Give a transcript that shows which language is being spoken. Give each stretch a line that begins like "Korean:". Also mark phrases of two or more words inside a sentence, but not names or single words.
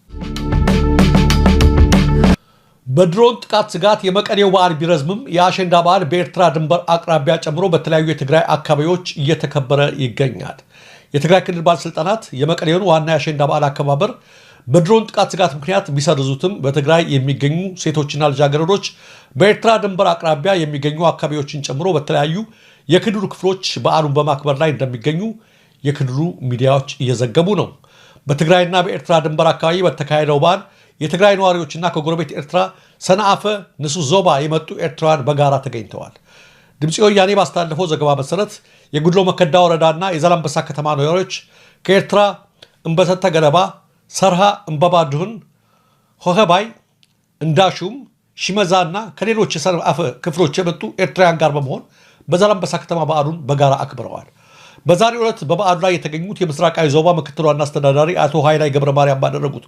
Amharic: በድሮን ጥቃት ስጋት የመቀሌው በዓል ቢረዝምም የአሸንዳ በዓል በኤርትራ ድንበር አቅራቢያ ጨምሮ በተለያዩ የትግራይ አካባቢዎች እየተከበረ ይገኛል። የትግራይ ክልል ባለስልጣናት የመቀሌውን ዋና የአሸንዳ በዓል አከባበር በድሮን ጥቃት ስጋት ምክንያት ቢሰርዙትም በትግራይ የሚገኙ ሴቶችና ልጃገረዶች በኤርትራ ድንበር አቅራቢያ የሚገኙ አካባቢዎችን ጨምሮ በተለያዩ የክልሉ ክፍሎች በዓሉን በማክበር ላይ እንደሚገኙ የክልሉ ሚዲያዎች እየዘገቡ ነው። በትግራይና በኤርትራ ድንበር አካባቢ በተካሄደው በዓል የትግራይ ነዋሪዎችና ከጎረቤት ኤርትራ ሰንዓፈ ንሱ ዞባ የመጡ ኤርትራውያን በጋራ ተገኝተዋል። ድምፂ ወያኔ ባስተላለፈው ዘገባ መሰረት የጉድሎ መከዳ ወረዳና የዛላምበሳ ከተማ ነዋሪዎች ከኤርትራ እምበሰተ ገለባ፣ ሰርሃ፣ እምበባድሁን፣ ሆኸባይ፣ እንዳሹም፣ ሽመዛና ከሌሎች የሰንዓፈ ክፍሎች የመጡ ኤርትራውያን ጋር በመሆን በዛላምበሳ ከተማ በዓሉን በጋራ አክብረዋል። በዛሬው ዕለት በበዓሉ ላይ የተገኙት የምስራቃዊ ዞባ ምክትል ዋና አስተዳዳሪ አቶ ኃይላይ ገብረ ማርያም ባደረጉት